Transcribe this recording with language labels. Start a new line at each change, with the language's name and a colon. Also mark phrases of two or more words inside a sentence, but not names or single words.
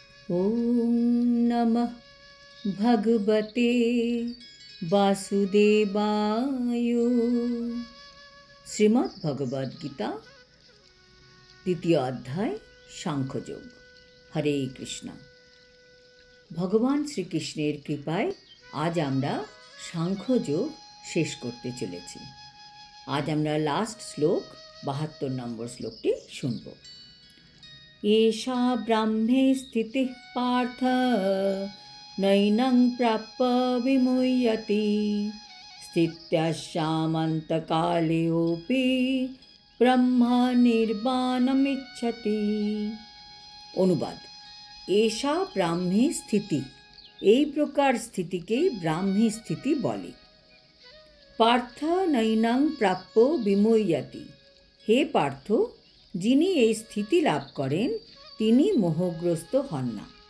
Sanskrit: ॐ नमः भगवते वासुदेवाय।
Bangla: শ্রীমদ্ ভগবদ্ গীতা দ্বিতীয় অধ্যায় সাংখ্যযোগ। হরে কৃষ্ণ। ভগবান শ্রীকৃষ্ণের কৃপায় আজ আমরা সাংখ্যযোগ শেষ করতে চলেছি। আজ আমরা লাস্ট শ্লোক 72 নম্বর শ্লোকটি শুনব।
Sanskrit: एषा ब्राह्मे स्थितिः पार्थ नैनं प्राप्य विमुह्यति स्थित्यस्यामन्तकालेऽपि ব্রহ্ম নির্বাণমিচ্ছতি।
Bangla: অনুবাদ:
Sanskrit: এষা ব্রাহ্মী স্থিতি,
Bangla: এই প্রকার স্থিতিকেই ব্রাহ্মী স্থিতি বলে।
Sanskrit: পার্থ নৈনং প্রাপ্য বিমুহ্যতি,
Bangla: হে পার্থ, যিনি এই স্থিতি লাভ করেন তিনি মোহগ্রস্ত হন না।